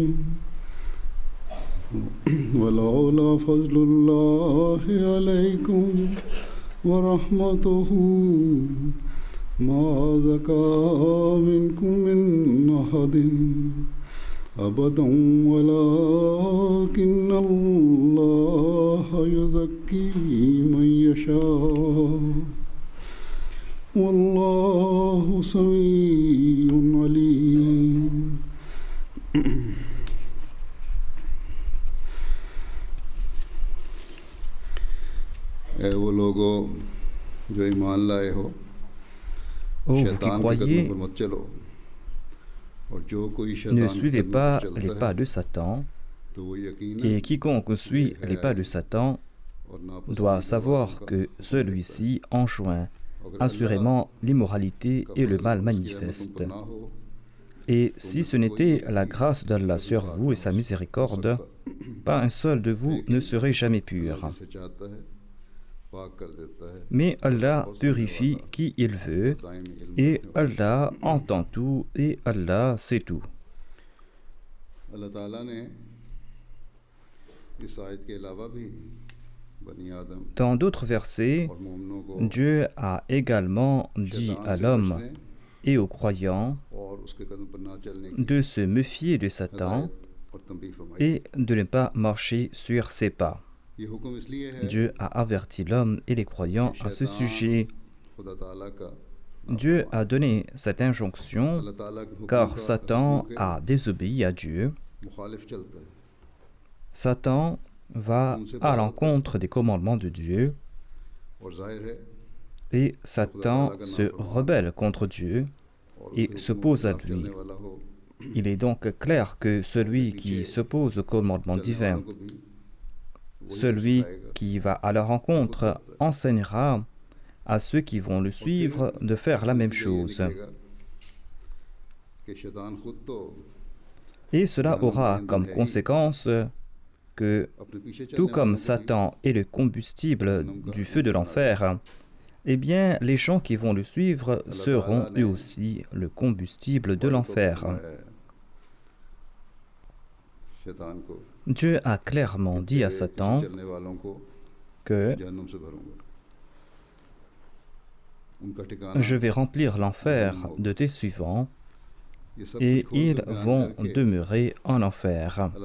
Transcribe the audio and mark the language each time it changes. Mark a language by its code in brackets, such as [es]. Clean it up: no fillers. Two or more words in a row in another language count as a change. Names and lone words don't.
[ar] ولولا فضل الله عليكم ورحمته ما زكى منكم من أحد أبدا ولكن الله يزكي من يشاء والله سميع عليم [ur] اے وہ لوگوں جو ایمان لائے ہو شیطان کے قدموں پر مت چلو اور جو کوئی [fr] Ne [ur] شیطان کے [fr] suivez [ur] कदमों [fr] pas [ur] पर [fr] les [ur] चलता [fr] pas [ur] है [fr] de Satan, [ur] تو وہ یقیناً [fr] et quiconque suit les pas de Satan [ur] और [fr] doit [ur] ناپسندیدہ باتوں [fr] savoir [ur] का [fr] que [ur] حکم دیتا ہے [fr] celui-ci enjoint [ur] अगर [fr] assurément l'immoralité [ur] का [fr] et le [ur] फजल [fr] mal [ur] اس کی رحمت تم [fr] manifeste. [ur] پر نہ ہو [fr] Et [ur] तो [fr] si [ur] उनमें [fr] ce [ur] سے کوئی [fr] n'était la [ur] भी [fr] grâce d'Allah [ur] कदम [fr] sur [ur] पाक [fr] vous [ur] ना [fr] et sa [ur] हो [fr] miséricorde, [ur] सकता [fr] pas un seul de vous ne [ur] लेकिन [fr] serait jamais [ur] अल्लाह [fr] pur. [ur] جسے چاہتا ہے پاک کر دیتا ہے [fr] Mais [ur] और [fr] Allah [ur] بہت سننے [fr] purifie [ur] वाला [fr] qui il veut, [ur] دائمی علم [fr] et [ur] رکھنے والا [fr] Allah entend tout, et Allah sait tout. [ur] اللہ تعالیٰ نے اس آیت کے علاوہ بھی بنی آدم [fr] Dans d'autres versets, [ur] اور مومنوں کو [fr] Dieu a également dit [ur] शैतान [fr] à [ur] से [fr] l'homme [ur] बचने [fr] et aux croyants [ur] اور اس کے قدم پر نہ چلنے کی [fr] de se méfier de Satan [ur] ہدایت اور تنبیہ فرمائی [fr] et de ne pas marcher sur ses pas. [ur] یہ حکم اس لیے ہے [fr] Dieu a averti l'homme et les croyants [ur] कि [fr] à ce [ur] शैतान [fr] sujet. [ur] خدا تعالیٰ کا [fr] Dieu a donné cette injonction [ur] اللہ تعالیٰ کے حکم [fr] car [ur] का [fr] Satan [ur] حکموں کے [fr] a désobéi à Dieu. [ur] مخالف چلتا ہے [fr] Satan va à l'encontre des commandements de Dieu [ur] اور ظاہر ہے [fr] et Satan se rebelle contre Dieu [ur] और [fr] et [ur] اس کے حکموں کے [fr] s'oppose à [ur] खिलाफ [fr] lui. [ur] چلنے والا ہو [fr] Il est donc clair que celui qui s'oppose au commandement [ur] चलने [fr] divin, [ur] والوں کو بھی وہی [fr] celui [ur] सिखाएगा [fr] qui va à la rencontre, enseignera à ceux qui vont le suivre de faire la même chose. [ur] کہ شیطان خود تو [fr] Et cela aura comme conséquence que, tout comme Satan est le combustible du feu de l'enfer, eh bien, les gens qui vont le suivre seront eux aussi le combustible de l'enfer. Dieu a clairement dit à Satan que je vais remplir l'enfer de tes suivants et ils vont demeurer en enfer.